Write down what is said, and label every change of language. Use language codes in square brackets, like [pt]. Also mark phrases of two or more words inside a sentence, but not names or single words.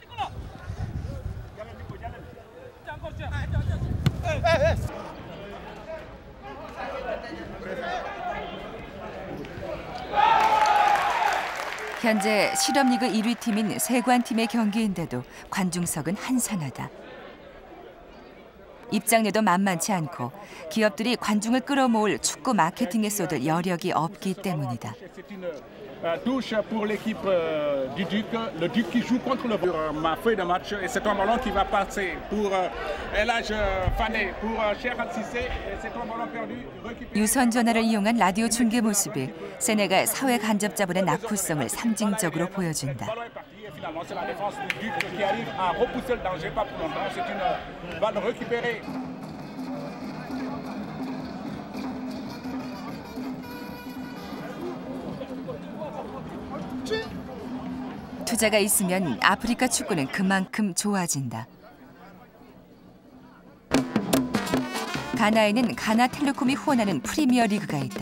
[ko] 현재 실업리그 1위 팀인 세관팀의 경기인데도 관중석은 한산하다. 입장료도 만만치 않고 기업들이 관중을 끌어모을 축구 마케팅에 쏟을 여력이 없기 때문이다. [fr] Touche pour l'équipe du Duc. Le Duc qui joue contre le ma feuille de match et c'est un ballon qui va passer pour El Hadj Fane pour Cheikh Al Cissé et c'est un ballon perdu. [ko] 유선 전화를 이용한 라디오 중계 모습이 세네갈 사회 간접 자본의 낙후성을 상징적으로 보여준다. [fr] Finalement, c'est la défense du Duc qui arrive à repousser le danger, pas pour longtemps. C'est une balle récupérée. [ko] 투자가 있으면 아프리카 축구는 그만큼 좋아진다. 가나에는 가나텔레콤이 후원하는 프리미어 리그가 있다.